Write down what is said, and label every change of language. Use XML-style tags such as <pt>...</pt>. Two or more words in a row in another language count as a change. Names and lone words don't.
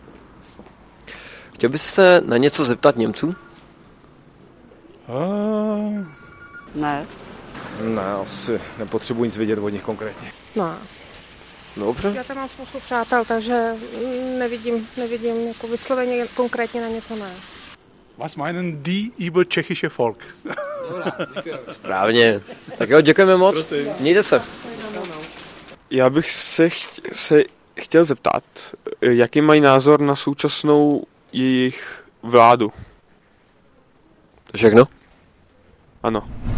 <cs>Chtěl byste se na něco zeptat Němců? Ne. Ne, asi nepotřebuji nic vědět od nich konkrétně. No. Dobře. Já tam mám spoustu přátel, takže nevidím jako vysloveně konkrétně na něco ne.</cs> <de>Was meinen die über tschechische Volk?</de> <cs>Správně. Tak jo, děkujeme moc. Prosím. Mějte se. Já bych se chtěl zeptat, jaký mají názor na současnou jejich vládu? To všechno? Ano.</cs>